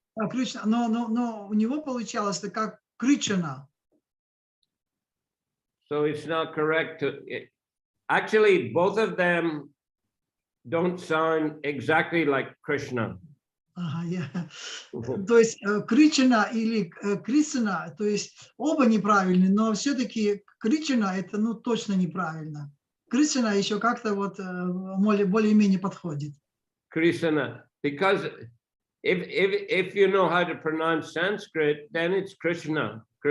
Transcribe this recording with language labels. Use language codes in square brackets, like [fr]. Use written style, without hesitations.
[ru] Кришна, но у него получалось это как Кришна. [en] So it's not correct actually, both of them don't sound exactly like Krishna. [ru] То есть Кришна или Кришна, то есть оба неправильные, но все-таки Кришна это точно неправильно. Кришна еще как-то вот более-менее подходит. [en] Krishna, because if you know how to pronounce Sanskrit, then it's Krishna.